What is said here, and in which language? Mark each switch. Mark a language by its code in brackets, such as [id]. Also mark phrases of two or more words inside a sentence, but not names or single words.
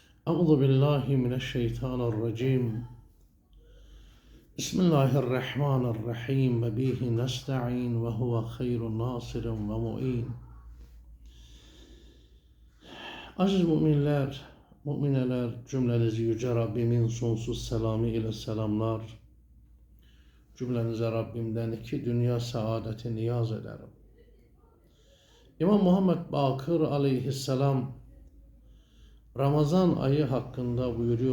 [ar] أعوذ بالله من الشيطان الرجيم بسم الله الرحمن الرحيم وبه نستعين وهو خير ناصر ومؤين. [tr] Aziz müminler, mümineler, cümlenizi Yüce Rabbimin sonsuz selamı ile selamlar. Cümlenize Rabbimden iki dünya saadeti niyaz ederim. İmam Muhammed Bakır aleyhisselam Ramazan ayı hakkında buyuruyor.